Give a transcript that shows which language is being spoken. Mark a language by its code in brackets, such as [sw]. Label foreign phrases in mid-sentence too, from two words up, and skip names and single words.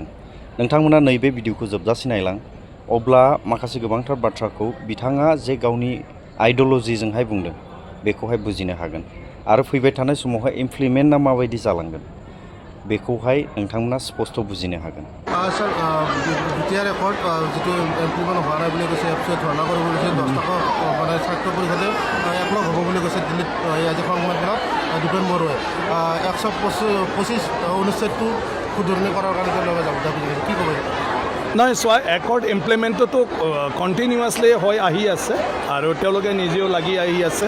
[brx] नोंथांमोना नैबे भिडिअखौ जोबजासिम नायलां, अब्ला माखासे गोबांथार बाथ्राखौ बिथाङा जे गावनि आइडिय'लजिजोंहाय बुंदों बेखौहाय बुजिनो हागोन आरो फैबाय थानाय समावहाय इमप्लिमेन्टआ माबायदि जालांगोन बेखौहाय नोंथांमोना स्पष्ट बुजिनो हागोन। [as] ছাৰ বিটিআৰ একৰ্ড যিটো ইমপ্লিমেণ্ট হোৱা নাই বুলি কৈছে, এফচিয়ে ধৰ্ণা কৰিব গৈছে, 10 টকা মানে ছাত্ৰ পৰিষদে একলগ হ'ব বুলি কৈছে দিল্লীত আজি সংবাদমেলত দীপেন বড়োৱে 125 অনুচ্ছেদটো শুধৰণি কৰাৰ কাৰণে তেওঁলোকে দাবী কৰিছে, কি ক'ব? নহয়, চোৱা, [en] accord implementটো continuously [as] হৈ আহি আছে আৰু তেওঁলোকে নিজেও লাগি আহি আছে।